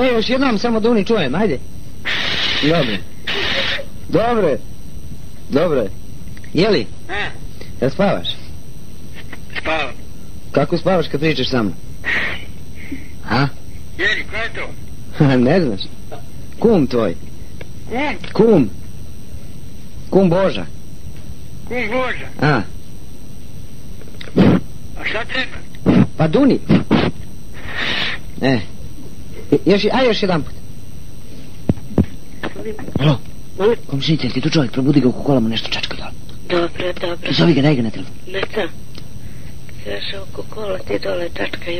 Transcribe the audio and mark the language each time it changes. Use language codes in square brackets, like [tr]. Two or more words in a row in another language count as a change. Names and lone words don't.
[sr] Još jednom, samo Duni čujem, ajde. Dobre. Dobre. Dobre. Jeli? A? Jel spavaš? Spavam. Kako spavaš kad pričaš sa mnom? A? Jeli, ko je to? Ne znaš? Kum tvoj. Kum? Kum. Kum Boža. Kum Boža. A? A šta treba? Pa Duni. Još jedan put. Alo? Komšinice, jel ti tu čovjek? Probudi ga u kolama, nešto čačka dole. Dobro. Zovi ga, daj ga na telefon. Ne znam. Znaš, oko kola ti dole čačkaju.